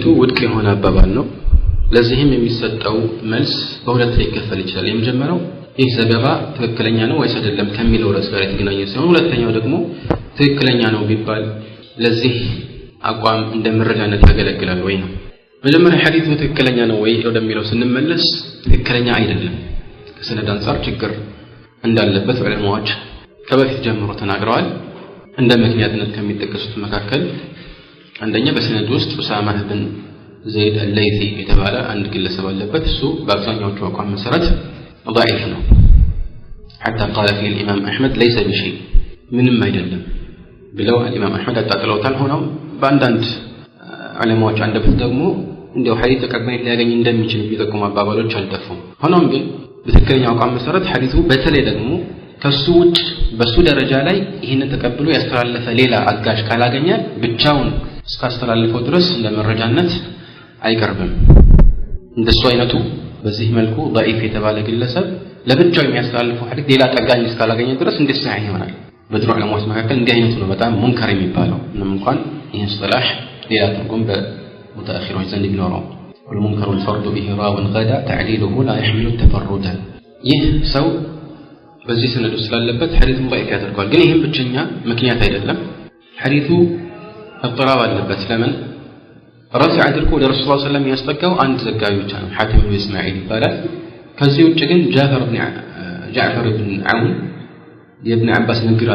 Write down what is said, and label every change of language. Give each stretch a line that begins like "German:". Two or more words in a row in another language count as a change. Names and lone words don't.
Amharic: ውድቅ የሆነ አባባል ነው። ለዚህም የሚሰጠው መልስ በሁለት ሊከፈል ይችላል። የመጀመሪያው ይህ ዘገባ ትክክለኛ ነው ወይስ አይደለም ከሚለው ርዕስ ጋር የተገናኘ ሲሆን፣ ሁለተኛው ደግሞ ትክክለኛ ነው ቢባል ለዚህ አቋም እንደ መረጃነት ያገለግላል ወይ ነው። መጀመሪያ ሐዲሱ ትክክለኛ ነው ወይ ወደሚለው ስንመለስ ትክክለኛ አይደለም፣ ከሰነድ አንፃር ችግር እንዳለበት ዑለማዎች ከበፊት ጀምሮ ተናግረዋል። እንደ ምክንያትነት ከሚጠቀሱት መካከል አንደኛ በሰነድ ውስጥ ኡሳማ ብን ዘይድ አልለይሲ የተባለ አንድ ግለሰብ አለበት። እሱ በአብዛኛዎቹ አቋም መሰረት ضعيف ነው።
Arabic: حتى قال فيه الإمام أحمد ليس بشيء
Amharic: ምንም አይደለም ብለው الإمام أحمد አጣጥለውታል። ሆኖም በአንዳንድ ዑለማዎች አንደበት ደግሞ እንደው ሐዲስ ተቀባይነት ሊያገኝ እንደሚችል የሚጠቁሙ አባባሎች አልጠፉም። ሆኖም ግን በትክክለኛው አቋም መሰረት ሐዲሱ በተለይ ደግሞ ከሱ ውጭ በሱ ደረጃ ላይ ይህንን ተቀብሎ ያስተላለፈ ሌላ አጋዥ ካላገኘ ብቻውን እስካስተላለፈው ድረስ ለመረጃነት አይቀርብም። እንደሱ አይነቱ በዚህ መልኩ ضعيف የተባለ ግለሰብ ለብቻው የሚያስተላልፈው ሐዲስ ሌላ ጠጋኝ እስካላገኘ ድረስ እንዴት ሰሒህ ይሆናል? በድሮ ዑለማዎች መካከል እንዲህ አይነቱ ነው በጣም ሙንከር የሚባለው። ምንም እንኳን ይህ እስጥላህ ሌላ ትርጉም በሙተአኺሮች ዘንድ ቢኖረው
Arabic: والمنكر الفرد به راو غدا تعليله لا يحمل التفرد።
Amharic: ይህ ሰው በዚህ ሰነድ ውስጥ ስላለበት ሐዲሱን ضعيف ያደርገዋል። ግን ይህም ብቸኛ ምክንያት አይደለም። ሐዲሱ እጥራብ አለበት። ለምን ረፍዕ አድርጎ ወደ ረሱል
Arabic: صلى الله عليه وسلم
Amharic: ያስጠጋው አንድ ዘጋቢ ብቻ ነው፣ ሐቲም ብን እስማዒል ይባላል። ከዚህ ውጭ ግን ጃዕፈር ብን ዐውን የኢብኑ አባስ ንግግር